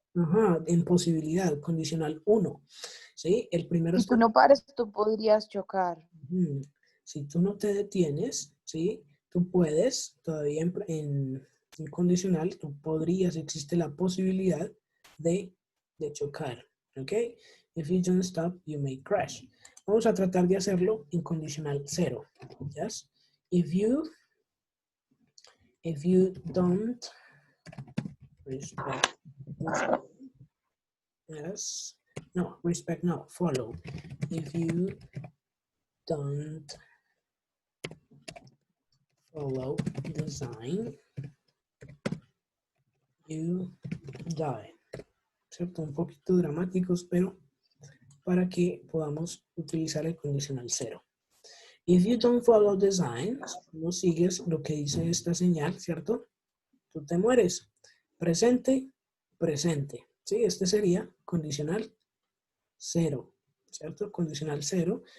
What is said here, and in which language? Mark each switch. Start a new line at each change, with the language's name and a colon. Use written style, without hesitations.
Spanish: Ajá, en posibilidad, condicional 1. ¿Sí? El primero Si tú no pares, tú podrías chocar. Si tú no te detienes, ¿sí? Tú puedes, todavía en condicional, tú podrías, existe la posibilidad de chocar, ¿ok?
English: If you don't stop, you may crash.
Spanish: Vamos a tratar de hacerlo en condicional 0, ¿yes?
English: If you don't respect, yes, no, respect, no, follow. If you don't follow the sign, you die.
Spanish: ¿Cierto? Un poquito dramáticos, pero para que podamos utilizar el condicional 0.
English: If you don't follow the sign,
Spanish: si no sigues lo que dice esta señal, ¿cierto? Tú te mueres. Presente, presente. ¿Sí? Este sería condicional 0, ¿cierto? Condicional 0.